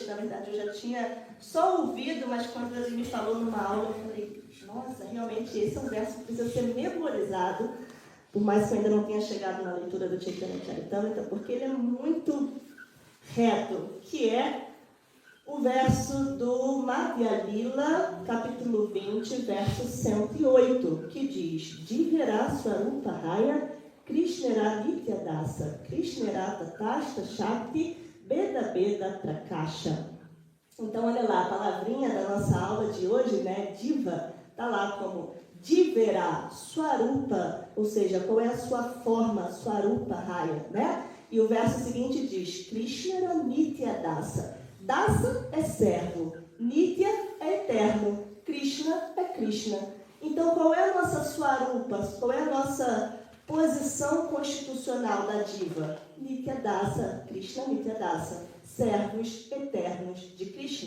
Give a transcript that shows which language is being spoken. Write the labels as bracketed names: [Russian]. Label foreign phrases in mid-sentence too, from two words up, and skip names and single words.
[Portuguese] Na verdade, eu já tinha só ouvido, mas quando ele me falou numa aula, eu falei, nossa, realmente esse é um verso que precisa ser memorizado, por mais que eu ainda não tenha chegado na leitura do Chaitanya Charitamrita, porque ele é muito reto, que é o verso do Madhya Lila, capítulo 20, verso 108, que diz: [Bangla] জীবের স্বরূপ হয় কৃষ্ণের নিত্যদাস কৃষ্ণের তটস্থা শক্তি ভেদ ভেদ প্রকাশ. [Portuguese] Então, olha lá, a palavrinha da nossa aula de hoje, né, Diva, está lá como [Bangla] জীবের স্বরূপ, [Portuguese] ou seja, qual é a sua forma, [Bangla] স্বরূপ হয়, [Portuguese] né? E o verso seguinte diz: [Bangla] কৃষ্ণের নিত্যদাস. [Portuguese] Dasa é servo, Nitya é eterno, Krishna é Krishna. Então, qual é a nossa Swarupa? Qual é a nossa posição constitucional da diva? [Bangla] নিত্য দাস কৃষ্ণ নিত্য দাস, [Portuguese] servos eternos de Krishna.